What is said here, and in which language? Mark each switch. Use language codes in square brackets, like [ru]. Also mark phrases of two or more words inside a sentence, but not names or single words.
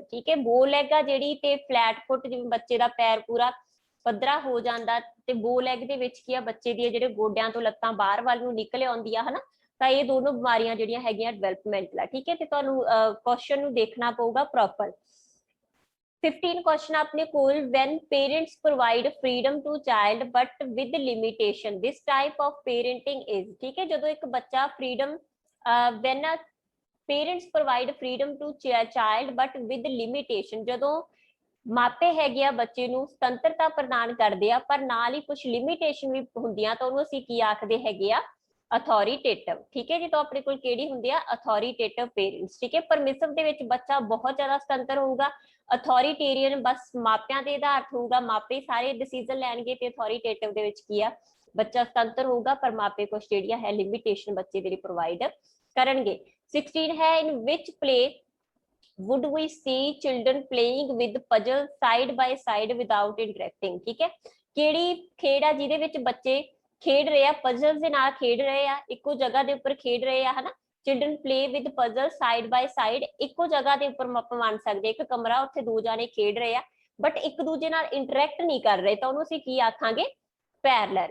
[pa] ਠੀਕ ਹੈ, [en] bow leg [pa] ਆ ਜਿਹੜੀ ਤੇ [en] flat foot, [pa] ਜਿਵੇਂ ਬੱਚੇ ਦਾ ਪੈਰ ਪੂਰਾ ਪੱਧਰਾ ਹੋ ਜਾਂਦਾ, ਤੇ [en] bow leg [pa] ਦੇ ਵਿੱਚ ਕੀ ਆ, ਬੱਚੇ ਦੀ ਜਿਹੜੇ ਗੋਡਿਆਂ ਤੋਂ ਲੱਤਾਂ ਬਾਹਰ ਵੱਲ ਨੂੰ ਨਿਕਲ ਆਉਂਦੀਆਂ ਹਨਾ, ਤਾਂ ਇਹ ਦੋਨੋਂ ਬਿਮਾਰੀਆਂ ਜਿਹੜੀਆਂ ਹੈਗੀਆਂ ਡਿਵੈਲਪਮੈਂਟਲ ਆ। ਠੀਕ ਹੈ, ਤੇ ਤੁਹਾਨੂੰ ਕੁਐਸਚਨ ਨੂੰ ਦੇਖਣਾ ਪਊਗਾ ਪ੍ਰੋਪਰ। 15 question ਆਪਣੇ ਕੋਲ, [en] when parents provide freedom to child but with limitation, this type of parenting is। [pa] ਠੀਕ ਹੈ, ਜਦੋਂ ਇੱਕ ਬੱਚਾ [en] freedom when parents provide freedom to child but with limitation, [pa] ਜਦੋਂ ਮਾਪੇ ਹੈਗੇ ਆ ਬੱਚੇ ਨੂੰ ਸੁਤੰਤਰਤਾ ਪ੍ਰਦਾਨ ਕਰਦੇ ਆ ਪਰ ਨਾਲ ਹੀ ਕੁਝ ਲਿਮਿਟੇਸ਼ਨ ਵੀ ਹੁੰਦੀਆਂ, ਤਾਂ ਉਹਨੂੰ ਅਸੀਂ ਕੀ ਆਖਦੇ ਹੈਗੇ ਆ, ਅਥੋਰੀਟੇਟਿਵ। ਠੀਕ ਹੈ ਜੀ, ਤਾਂ ਆਪਣੇ ਕੋਲ ਕਿਹੜੀ ਹੁੰਦੀ ਆ, [en] authoritative parents. [pa] ਠੀਕ ਹੈ, ਪਰਮਿਸਿਵ ਦੇ ਵਿੱਚ ਬੱਚਾ ਬਹੁਤ ਜ਼ਿਆਦਾ ਸੁਤੰਤਰ ਹੋਊਗਾ, ਅਥੋਰੀਟੇਰੀਅਨ ਬਸ ਮਾਪਿਆਂ ਦੇ ਆਧਾਰ ਹੋਊਗਾ, ਮਾਪੇ ਸਾਰੇ ਡਿਸੀਜਨ ਲੈਣਗੇ, ਤੇ ਅਥੋਰੀਟੇਟਿਵ ਦੇ ਵਿੱਚ ਕੀ ਆ, ਬੱਚਾ ਸੁਤੰਤਰ ਹੋਊਗਾ ਪਰ ਮਾਪੇ ਕੁਝ ਜਿਹੜੀਆਂ ਹੈ ਲਿਮਿਟੇਸ਼ਨ ਬੱਚੇ ਦੇ ਲਈ ਪ੍ਰੋਵਾਈਡ ਕਰਨਗੇ। [en] 16 ਹੈ, in which play would we see children playing with puzzle side by side without interacting। [pa] ਠੀਕ ਹੈ, ਕਿਹੜੀ ਖੇਡ ਆ ਜਿਹਦੇ ਵਿੱਚ ਬੱਚੇ ਖੇਡ ਰਹੇ ਆ, ਪਜ਼ਲਸ ਦੇ ਨਾਲ ਖੇਡ ਰਹੇ ਆ, ਇੱਕੋ ਜਗ੍ਹਾ ਦੇ ਉੱਪਰ ਖੇਡ ਰਹੇ ਆ ਹਨਾ। [en] children play with puzzle side by side, [pa] ਇੱਕੋ ਜਗ੍ਹਾ ਦੇ ਉੱਪਰ ਆਪਾਂ ਮੰਨ ਸਕਦੇ ਇੱਕ ਕਮਰਾ, ਉੱਥੇ ਦੋ ਜਾਣੇ ਖੇਡ ਰਹੇ ਆ ਬਟ ਇੱਕ ਦੂਜੇ ਨਾਲ ਇੰਟਰੈਕਟ ਨਹੀਂ ਕਰ ਰਹੇ, ਤਾਂ ਉਹਨੂੰ ਅਸੀਂ ਕੀ ਆਖਾਂਗੇ, ਪੈਰਲਰ।